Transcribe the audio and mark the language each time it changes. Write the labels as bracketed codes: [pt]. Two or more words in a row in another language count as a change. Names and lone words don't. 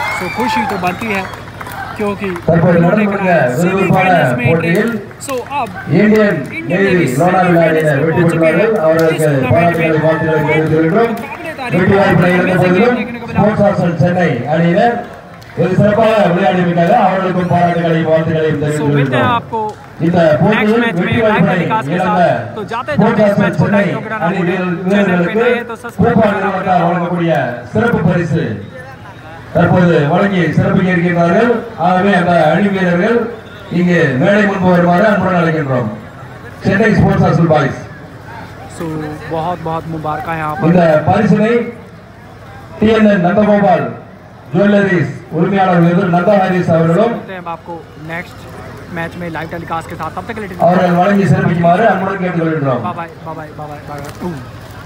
[hi] खुशी तो बनती है क्योंकि [ta] தற்போது [hi] उन्होंने [ta] நடந்து [hi] कराया [ta] விறுவிறுப்பான [hi] सेमीफाइनल्स में [ta] போட்டியில் [hi] एंट्री। सो अब [ta] இந்தியன் [hi] इंडियन [ta] நேவி [hi] नेवी [ta] லோனாவிலாவினர் வெற்றி பெற்றுள்ளார்கள். அவர்களுக்கு பாராட்டுகளை வாழ்த்துக்களை தெரிவித்துள்ளோம். வெற்றி வாய்ப்பை இழந்த போதிலும் [en] sports hostel [ta] சென்னை அணியினர் வெகு சிறப்பாக விளையாடியிருக்காங்க. அவர்களுக்கும் பாராட்டுகளையும் வாழ்த்துக்களையும் [hi] सो मिलते हैं [ta] தெரிவித்துள்ளோம். [hi] आपको [ta] இந்த [hi] नेक्स्ट [ta] போட்டியில் [hi] मैच में [ta] வெற்றி [hi] लाइव [ta] வாய்ப்பை [hi] टेलीकास्ट के [ta] இழந்த [hi] साथ। तो जाते [ta] ஸ்போர்ட்ஸ் [hi] जाते इस [ta] ஹாஸ்டல் [hi] मैच को [ta] சென்னை [hi] लाइव को कराना [ta] அணி [hi] भूलें। चैनल पे [ta] வீரர்களுக்கு [hi] नए हैं तो सब्सक्राइब [ta] சிறப்பாக [hi] करना [ta] வழங்கக்கூடிய சிறப்பு பரிசு தற்போது வழங்கி சிறப்பிக்க இருக்கின்றார்கள். ஆகவே அந்த அணி வீரர்கள் இங்கே மேடை முன்பு வருமாறு அன்புடன் அழைக்கின்றோம். [en] Chennai sports hostel boys [hi] सो बहुत बहुत मुबारक है यहाँ [ta] இந்த [hi] पर। [ta] பரிசினை டிஎன்என் நந்தகோபால் ஜுவல்லரிஸ் உரிமையாளர் நந்தா ஹாரிஸ் அவர்களும் [hi] मिलते हैं अब आपको [en] next match [hi] में [en] live telecast [hi] के साथ। तब तक के लिए [ta] அவர்கள் வழங்கி சிறப்பிக்குமாறு அன்புடன் கேட்டுக்கொள்கின்றோம். [en] bye bye bye bye bye bye.